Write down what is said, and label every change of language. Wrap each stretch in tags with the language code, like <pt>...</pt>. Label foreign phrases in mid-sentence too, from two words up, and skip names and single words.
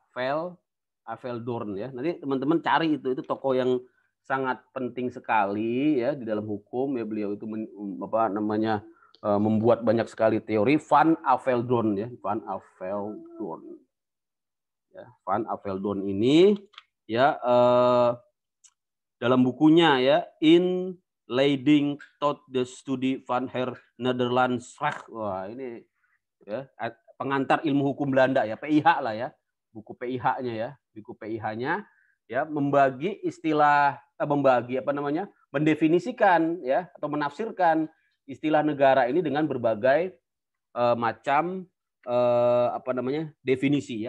<id>Nanti teman-teman cari itu toko yang sangat penting sekali ya di dalam hukum ya. Beliau itu membuat banyak sekali teori. Van Aveldon ya, Van Aveldon. Ya, Van Aveldon ini ya dalam bukunya ya In Leiding tot the Studie van her Nederlands Recht. Wah, ini ya pengantar ilmu hukum Belanda ya, PIH lah ya. Buku PIH-nya ya, buku PIH-nya ya membagi istilah mendefinisikan ya atau menafsirkan istilah negara ini dengan berbagai macam definisi ya.</id>